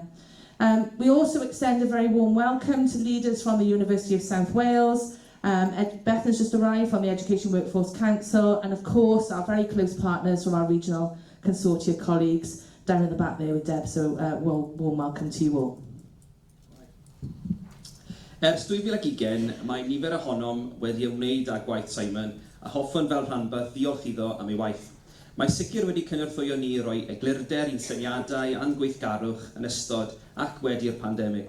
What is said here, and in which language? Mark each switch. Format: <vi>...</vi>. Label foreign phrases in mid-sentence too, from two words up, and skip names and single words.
<en>We also extend a very warm welcome to leaders from the University of South Wales. Beth has just arrived from the Education Workforce Council, and of course our very close partners from our regional consortia colleagues down at the back there with Deb, so warm welcome to you all.</en> <cy>Ers 2020, mae nifer ohonom wedi ymwneud â gwaith Simon a hoffwn fel rhanbarth ddiolch iddo am ei waith. Mae sicr wedi cynorthwyo ni roi eglurder i'n syniadau a'n gweithgarwch yn ystod ac wedi'r pandemig.</cy>